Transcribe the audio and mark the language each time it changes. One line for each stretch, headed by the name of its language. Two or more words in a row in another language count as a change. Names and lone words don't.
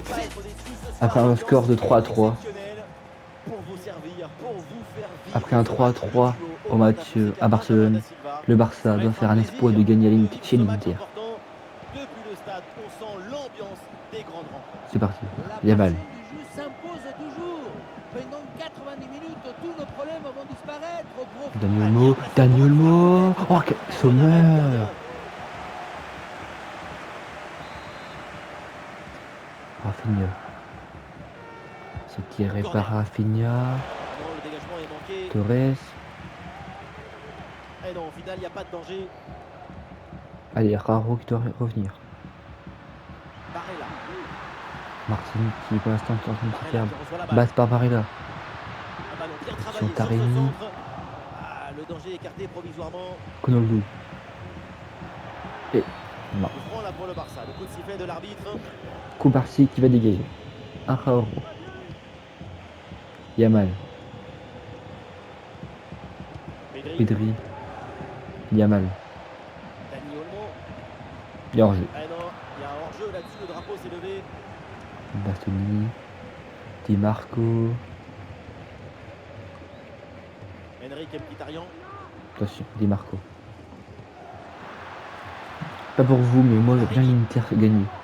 French: Après un score de 3-3. Après un 3-3 au match à Barcelone, le Barça doit faire un exploit de gagner chez l'Inter. C'est parti. Yamal. Dani Olmo. Oh, Sommer. Rafinha. C'est tiré par Rafinha. Torres. Et non, au final, il n'y a pas de danger. Allez, Raro qui doit revenir. Barella. Martin qui pour l'instant est en train de se faire battre par Barella. Sur Taremi. Ah, le danger écarté provisoirement. Konoglu. Et non. Le franc là pour le Barça. Le coup de sifflet de l'arbitre. Koubarsi qui va dégager. Araujo. Yamal. Pedri. Yamal. Dani Olmo. Il y a hors-jeu. Ah non, il y a un hors-jeu là-dessus, le drapeau s'est levé. Bastoni. Di Marco. Henrique Mkhitaryan. Attention, Di Marco. Pas pour vous, mais moi j'aime bien l'Inter gagner.